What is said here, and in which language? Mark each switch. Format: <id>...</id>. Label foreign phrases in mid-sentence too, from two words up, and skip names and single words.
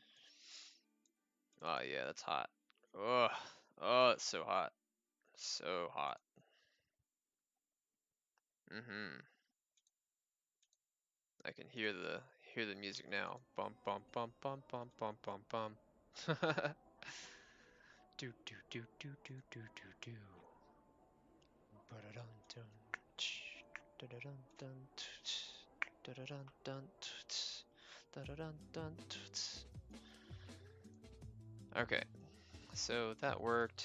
<en>Oh yeah, that's hot. Oh, oh, it's so hot. So hot. I can hear the music now. Bum bum bum bum bum bum bum bum. Do do do do do do do do. Ba-da-dun dun. Da-da-dun dun. Da-da-dun dun. Da-da-dun dun. Okay, so that worked.</en>